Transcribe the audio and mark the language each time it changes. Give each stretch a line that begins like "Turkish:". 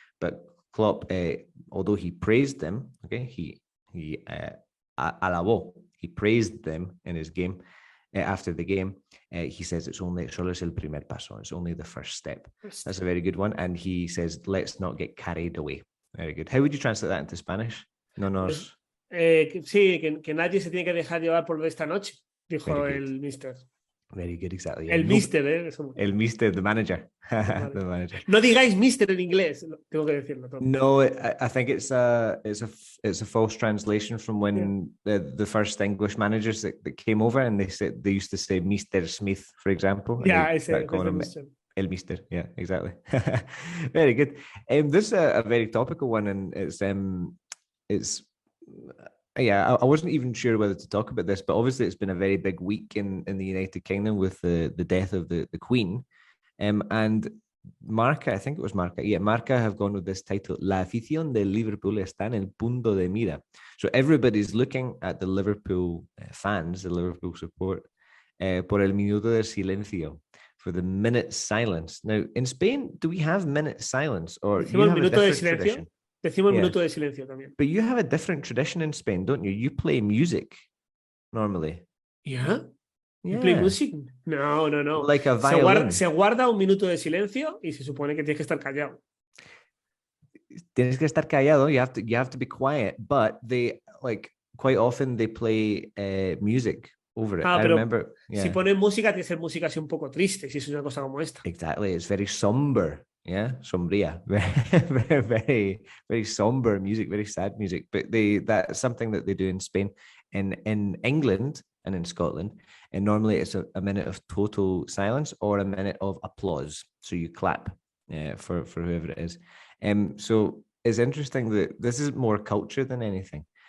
English: But Klopp, although he praised them, okay, he alabó, he praised them in his game. After the game, he says
Spanish: solo es el primer paso.
English: It's only the first step. That's a very good one. And he says, let's not get carried away. Very good. How would you translate that into Spanish?
Spanish: No nos... Sí, que nadie se tiene que dejar llevar por esta noche, dijo el mister.
English: Very good, exactly.
Spanish: El mister, El mister,
English: the manager. The manager.
Spanish: No digáis mister en inglés, tengo que decirlo todo.
English: No, I think it's a false translation from when the first English managers that came over, and they used to say Mr. Smith, for example. Yeah, I say Mr. El Mister, yeah, exactly. Very good. This is a very topical one, and it's yeah, I wasn't even sure whether to talk about this, but obviously it's been a very big week in the United Kingdom with the death of the Queen. And Marca, I think it was Marca. Yeah, Marca have gone with this title,
Spanish: La afición de Liverpool está en el punto de mira.
English: So everybody's looking at the Liverpool fans, the Liverpool support,
Spanish: por el minuto de silencio,
English: for the minute silence. Now, in Spain, do we have minute silence? Or you have a different tradition?
Spanish: Decimos minuto de silencio también.
English: But you have a different tradition in Spain, don't you? You play music normally. Yeah? You play music? No. Like a violin.
Spanish: Se guarda un minuto de silencio y se supone que tienes que estar callado. Tienes que estar callado.
English: You have to be quiet. But they, like, quite often they play music over it. I remember. Yeah.
Spanish: Si ponen música, tiene que ser música así un poco triste, si es una cosa como esta.
English: Exactly. It's very somber. Yeah, sombría, very, very, very somber music, very sad music. But that's something that they do in Spain, in England, and in Scotland. And normally it's a minute of total silence or a minute of applause. So you clap for whoever it is. So it's interesting that this is more culture than anything.